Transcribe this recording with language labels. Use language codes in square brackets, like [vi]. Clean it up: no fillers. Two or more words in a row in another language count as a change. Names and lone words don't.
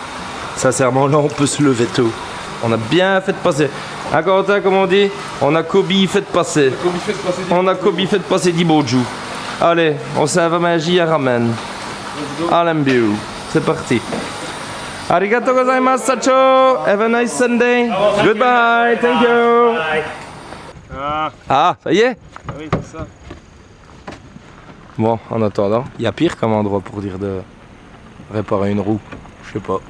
[fr] Sincèrement, là, on peut se lever tôt. On a bien fait de passer. Hein, Corentin, comme on dit, on a Kobe fait de passer. On a Kobe fait de passer d'Iboju. Allez, on s'en va magie à ramen. Allez, c'est parti. [ja] ありがとうございます、社長. [en] Have a nice Sunday. Goodbye. Thank you. [fr] Ah, ça y est? Oui, c'est ça. Bon, en attendant, il y a pire comme endroit pour dire de réparer une roue. Je sais pas.